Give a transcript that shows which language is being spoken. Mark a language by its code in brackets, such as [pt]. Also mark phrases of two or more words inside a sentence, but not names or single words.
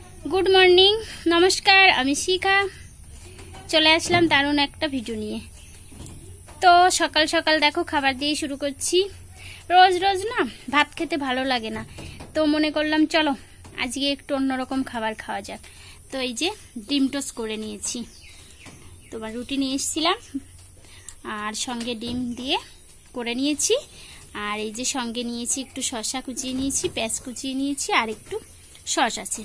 [en] good morning [bn] নমস্কার আমি শিখা চলে আসলাম দারুণ এক ভিডিও নিয়ে। তো সকাল সকাল দেখো খাবার দিয়ে শুরু করছি। রোজ রোজ না ভাত খেতে ভালো লাগে না, তো মনে করলাম চলো আজকে একটু অন্যরকম খাবার खाওয়া যাক। तो এই যে ডিম টোস্ট করে নিয়েছি, তোমার রুটি নিয়ে এসেছিলাম আর সঙ্গে ডিম দিয়ে করে নিয়েছি। আর এই যে সঙ্গে নিয়েছি একটু শসা কুচিয়ে নিয়েছি, পেঁয়াজ কুচিয়ে নিয়েছি আর একটু সস আছে।